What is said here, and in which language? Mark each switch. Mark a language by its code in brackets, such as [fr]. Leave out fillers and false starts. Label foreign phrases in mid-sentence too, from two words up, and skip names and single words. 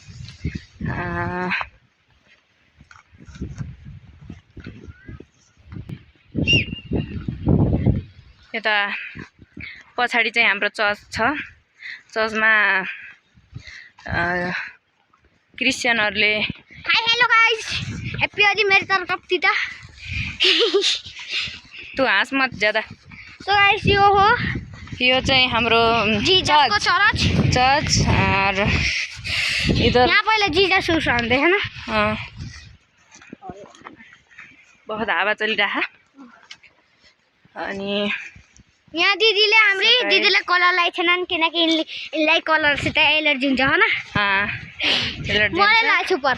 [ne] यता पछाडि चाहिँ हाम्रो चर्च छ। चर्चमा क्रिस्चियनहरूले [en] hi hello guys, [ne] हैप्पी होली मेरे तर्फबाट। तँ हाँस [hi] मत ज्यादा। [en] so guys यो [ne] चाहिँ हाम्रो जीजसको [hi] चर्च। और इधर [ne] यहाँ पहिला जीजस हुनुहुन्थ्यो हैन। बहुत हावा चलिरहेको। अनि यहाँ दिदीले कलर लगाएको छैनन् किनकि इनलाई कलरसित एलर्जी हुन्छ हैन। मलाई लाग्छ पर।